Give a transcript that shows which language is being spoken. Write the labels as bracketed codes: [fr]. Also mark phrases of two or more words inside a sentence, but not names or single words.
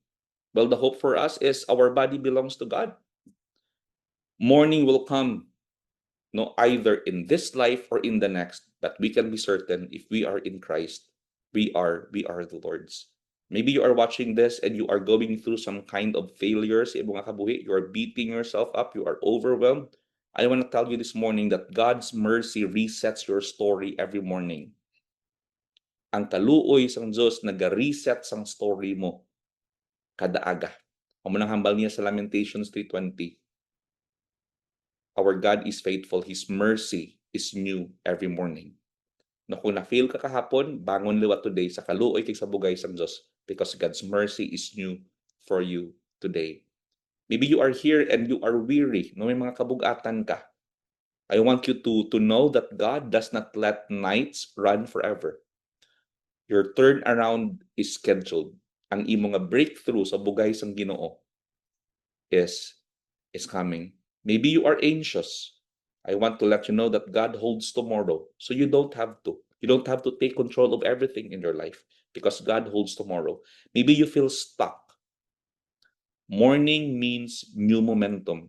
[en] Well, the hope for us is our body belongs to God. Morning will come, no, either in this life or in the next, but we can be certain if we are in Christ, we are the Lord's. Maybe you are watching this and you are going through some kind of failures. You are beating yourself up. You are overwhelmed. I want to tell you this morning that God's mercy resets your story every morning. [hil] Ang kaluoy sang Diyos nag-reset sang story mo kada aga. Amo nang hambal niya sa Lamentations 3:20. [en] Our God is faithful, His mercy is new every morning. [hil] Na kung na-fail ka kahapon, bangon liwat today sa kaluoy kay sa bugay sang Diyos [en] because God's mercy is new for you today. Maybe you are here and you are weary, [hil] no, may mga kabugatan ka. [en] I want you to know that God does not let nights run forever. Your turnaround is scheduled. [hil] Ang imo nga breakthrough sa bugay sang Ginoo [en] is coming. Maybe you are anxious. I want to let you know that God holds tomorrow. So you don't have to. You don't have to take control of everything in your life because God holds tomorrow. Maybe you feel stuck. Morning means new momentum.